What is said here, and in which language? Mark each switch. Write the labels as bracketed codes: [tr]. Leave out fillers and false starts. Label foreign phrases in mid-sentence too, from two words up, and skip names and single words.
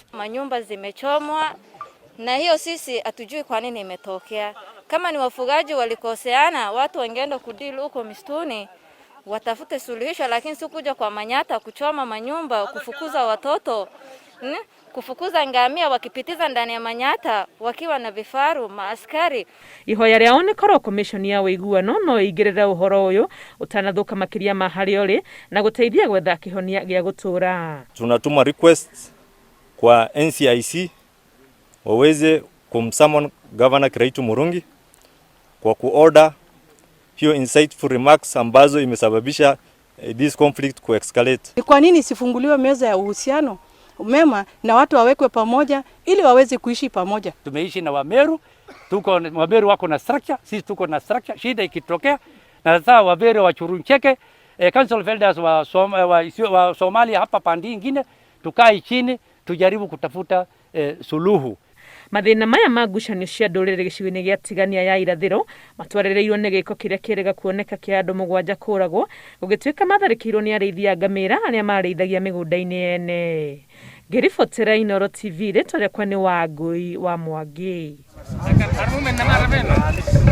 [sw] Manyumba zimechomwa na hiyo sisi hatujui kwa nini imetokea. Kama ni wafugaji walikoseana, watu wangeenda kudili huko mistuni watafute suluhisho, lakini si kuja kwa Manyata kuchoma manyumba, kufukuza watoto, kufukuza ngamia wakipitiza ndani ya Manyata wakiwa na vifaru maaskari. [ki] Ihoya rĩao nĩ korwo commission ya ũiguano no ĩingĩrĩre ũhoro ũyũ ũtanathuka makĩria ma harĩa ũrĩ na gũteithia gwetha kĩhonia gĩa gũtũra. [sw] Tunatuma request kwa NCIC waweze kumsummon Governor Kĩraitũ Murungi kwa kuorder hiyo [en] insightful remarks [sw] ambazo imesababisha [en] this conflict [sw] kuescalate. Ni kwa nini sifunguliwe meza ya uhusiano mema na watu wawekwe pamoja ili waweze kuishi pamoja? Tumeishi na Wameru, Wameru wako na structure, sisi tuko na structure. Shida ikitokea na sasa Wameru wachuruncheke, [en] council of elders [sw] wa Somalia hapa pandi nyingine, tukae chini tujaribu kutafuta suluhu. [ki] Mathĩna maya ma ngucanio cia ndũrĩrĩ gĩcigo-inĩ gĩa Tigania ya irathĩro matwarĩrĩirwo nĩ gĩko kĩrĩa kĩrĩga kuoneka kĩa andũ 7 kũragwo gũgĩtuĩka matharĩkĩirwo nĩ arĩithia ngamĩra arĩa marĩithagia mĩgũnda-inĩ ene. Ngĩribotera Inooro TV rĩtwa rĩakwa nĩ Wangũi wa Mwangi.